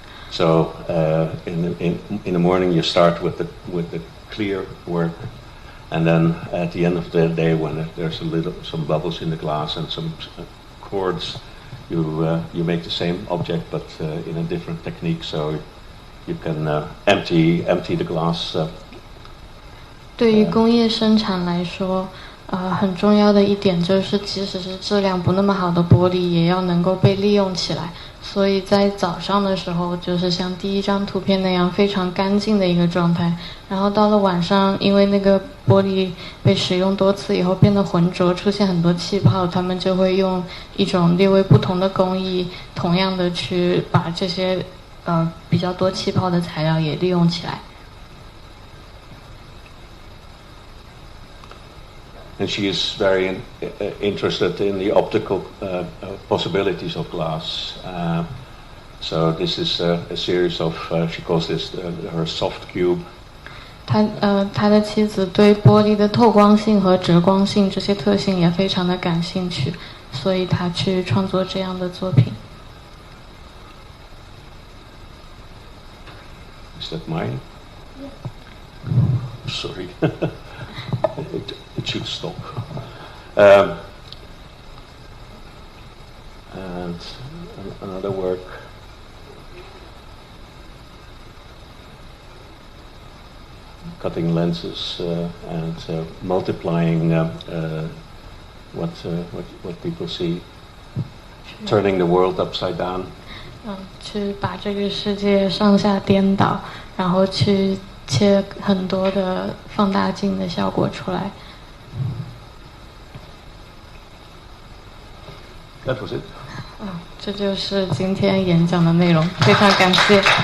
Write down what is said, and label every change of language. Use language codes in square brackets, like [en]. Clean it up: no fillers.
[en] So in the morning you start with the clear work, and then at the end of the day when there's some bubbles in the glass and some chords, you make the same object but in a different technique. So you can empty the glass. [zh] 对于工业生产来说，很重要的一点就是，即使是质量不那么好的玻璃，也要能够被利用起来。所以在早上的时候，就是像第一张图片那样非常干净的一个状态。然后到了晚上，因为那个玻璃被使用多次以后变得浑浊，出现很多气泡，他们就会用一种略微不同的工艺，同样的去把这些比较多气泡的材料也利用起来。 [en] And she is very interested in the optical possibilities of glass. So this is a series of, she calls this her soft cube. [zh] 他的妻子对玻璃的透光性和折光性这些特性也非常的感兴趣，所以他去创作这样的作品。 [en] Is that mine? Sorry. It should stop. And another work. Cutting lenses and multiplying what people see. Turning the world upside down. [zh] 去把这个世界上下颠倒，然后去切很多的放大镜的效果出来。 [en] That was it. [zh] 这就是今天演讲的内容，非常感谢。